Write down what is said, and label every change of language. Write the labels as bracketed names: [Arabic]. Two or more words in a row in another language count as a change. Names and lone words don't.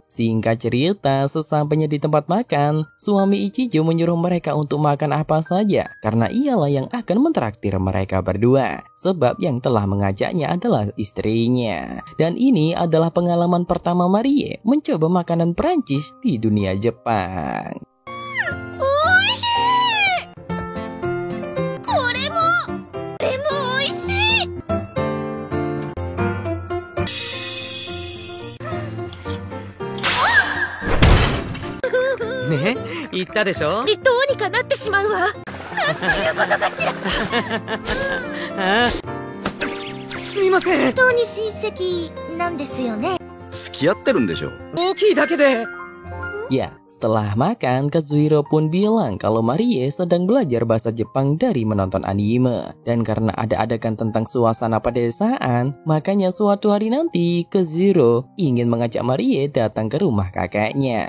[Indonesian] Singkat cerita, sesampainya di tempat makan, suami Ichijo menyuruh mereka untuk makan apa saja karena ialah yang akan mentraktir mereka berdua. Sebab yang telah mengajaknya adalah istrinya. Dan ini adalah pengalaman pertama Marie mencoba makanan Prancis di dunia Jepang. [Japanese] Oishii! これもおいしい! ね、言ったでしょ。どうにかなってしまうわ。なんということかしら。ああ、すみません。本当に親戚なんですよね。付き合ってるんでしょ。大きいだけで。 [Indonesian] Ya, setelah makan, Kazuhiro pun bilang kalau Marie sedang belajar bahasa Jepang dari menonton anime. Dan karena ada adegan tentang suasana pedesaan, makanya suatu hari nanti Kazuhiro ingin mengajak Marie datang ke rumah kakeknya.